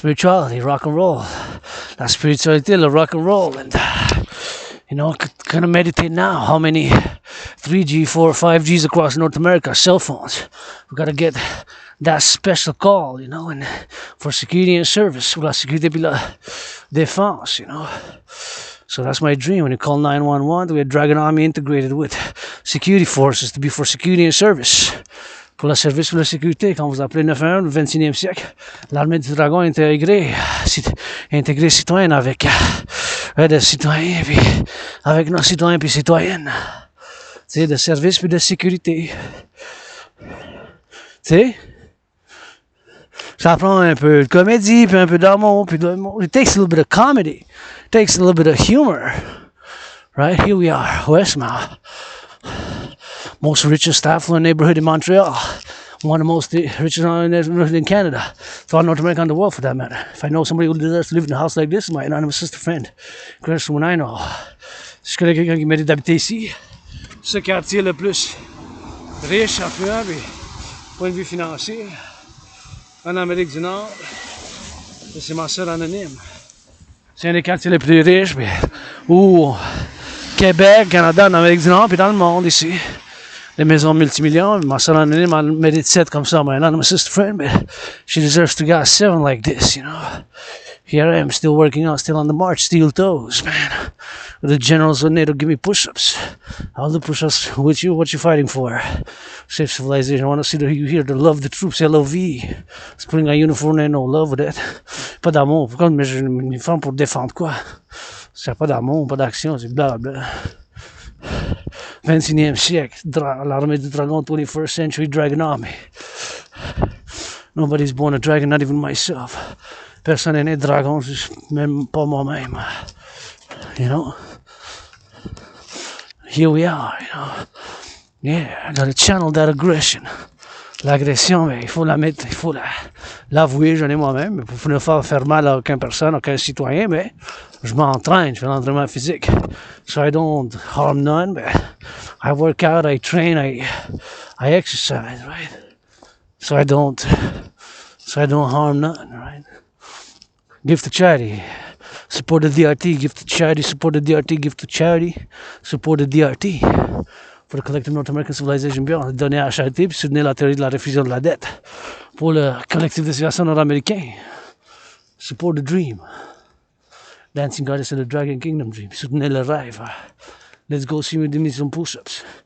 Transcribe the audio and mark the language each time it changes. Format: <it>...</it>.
<en>Spirituality, rock and roll.</en> <fr>La spiritualité, le rock and roll.</fr> <en>And, you know, gonna meditate now. How many 3G, 4, 5Gs across North America, cell phones. We gotta get that special call, you know, and for security and service.</en> <fr>Pour la sécurité puis la défense,</fr> <en>you know. So that's my dream. When you call 911, we have Dragon Army integrated with security forces to be for security and service.</en> <fr>Pour le service pour la sécurité, quand vous appelez 911 au 21e siècle, l'armée du dragon intégrée citoyen avec des citoyens, puis avec nos citoyens puis citoyennes. Tu sais, de service puis de sécurité. Tu sais? Ça prend un peu de comédie, puis un peu d'amour, puis</fr> <en>it takes a little bit of comedy. It takes a little bit of humor. Right? Here we are, Westmount. Most richest affluent neighborhood in Montreal. One of the most richest neighborhoods in Canada. Throughout North America and the world, for that matter. If I know somebody who deserves to live in a house like this, my anonymous sister friend. When I know.</en> <fr>Si je connais quelqu'un qui mérite d'habiter ici, ce quartier le plus riche, affluent, puis point de vue financier, en Amérique du Nord. Et c'est ma soeur anonyme. C'est un des quartiers les plus riches, puis où Québec, Canada, en Amérique du Nord, puis dans le monde ici. Les maisons multimillions, ma soeur anonyme en mérite 7 comme ça,</fr> <en>my anonymous sister friend, but she deserves to get 7 like this, you know. Here I am, still working out, still on the march, steel toes, man. The generals would need to give me push-ups. I'll do push-ups with you. What you fighting for? Save civilization. I want to see you here to love the troops. LOV. C'est putting a uniform and no love with it.</en> <fr>Pas d'amour. Pourquoi mais j'ai une uniforme pour défendre quoi? C'est pas d'amour, pas d'action, c'est blablabla. 21e siècle. L'armée du dragon,</fr> <en>21st century dragon army. Nobody's born a dragon, not even myself.</en> <fr>Personne n'est né dragon, même pas moi-même.</fr> <en>You know? Here we are, you know. Yeah, I gotta channel that aggression.</en> <fr>L'agression, mais il faut la mettre, il faut l'avouer, j'en ai moi-même, mais pour ne pas faire mal à aucune personne, aucun citoyen, mais je m'entraîne, je fais l'entraînement physique.</fr> <en>So I don't harm none, but I work out, I train, I exercise, right? So I don't harm none, right? Give to charity. Support the DRT, give to charity. Support the DRT, give to charity. Support the DRT.</en> <fr>Pour le Collectif North American Civilisation, bien, donner à la charité puis soutenir la théorie de la réfusion de la dette. Pour le Collectif de Civilisation nord-américain,</fr> <en>support the dream. Dancing Goddess and the Dragon Kingdom Dream.</en> <fr>Soutenir le rêve.</fr> <en>Let's go see me do some push-ups.</en>